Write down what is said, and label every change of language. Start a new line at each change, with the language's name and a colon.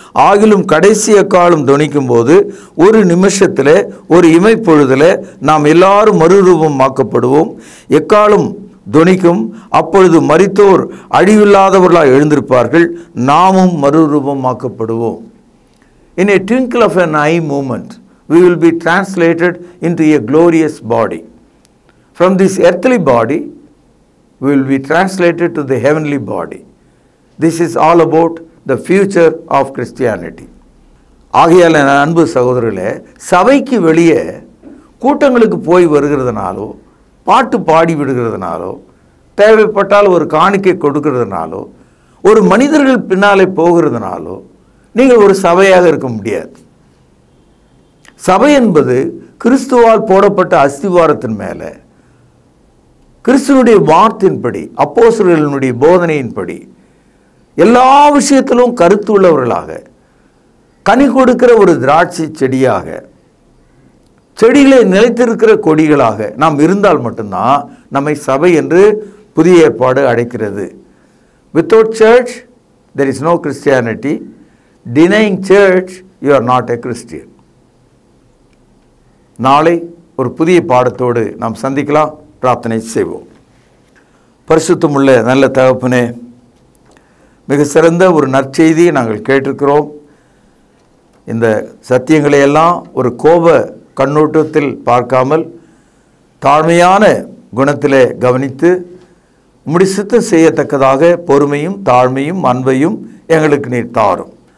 Tamil: ஆகிலும் கடைசி காலம் தொனிக்கும் போது ஒரு நிமிஷத்தில் ஒரு இமைப்பொழுதில் நாம் எல்லாரும் மறுரூபமாக்கப்படுவோம். எக்காலம் தொனிக்கும், அப்பொழுது மரித்தோர் அழிவில்லாதவர்களாக எழுந்திருப்பார்கள், நாமும் மறுரூபமாக்கப்படுவோம்.
English: In a twinkle of an eye movement, we will be translated into a glorious body. From this earthly body, we will be translated to the heavenly body. This is all about the future of Christianity.
Tamil: ஆகையால் அன்பு சகோதரர்களே, சபைக்கு வெளியே கூட்டங்களுக்கு போய் வருகிறதுனாலோ, பாட்டு பாடி விடுகிறதுனாலோ, தேவைப்பட்டால் ஒரு காணிக்கை கொடுக்கிறதுனாலோ, ஒரு மனிதர்கள் பின்னாலே போகிறதுனாலோ நீங்கள் ஒரு சபையாக இருக்க முடியாது. சபை என்பது கிறிஸ்துவால் போடப்பட்ட அஸ்திவாரத்தின் மேலே கிறிஸ்துவனுடைய வார்த்தையின்படி அப்போஸ்தலர்களுடைய போதனையின்படி எல்லா விஷயத்திலும் கருத்து உள்ளவர்களாக கனி கொடுக்கிற ஒரு திராட்சை செடியாக, செடிகளை நிலைத்திருக்கிற கொடிகளாக நாம் இருந்தால் மட்டும்தான் நம்மை சபை என்று புதிய ஏற்பாடு அழைக்கிறது.
English: Without church there is no Christianity. Denying church, you are not a Christian.
Tamil: நாளை ஒரு புதிய பாடத்தோடு நாம் சந்திக்கலாம். பிரார்த்தனை செய்வோம். பரிசுத்தமுள்ள நல்ல தகப்பனே, மிக சிறந்த ஒரு நற்செய்தியை நாங்கள் கேட்டிருக்கிறோம். இந்த சத்தியங்களை எல்லாம் ஒரு கோப கண்ணோட்டத்தில் பார்க்காமல் தாழ்மையான குணத்திலே கவனித்து உம்முடைய சித்தம் செய்யத்தக்கதாக பொறுமையும் தாழ்மையும் அன்பையும் எங்களுக்கு நீர் தாரும்.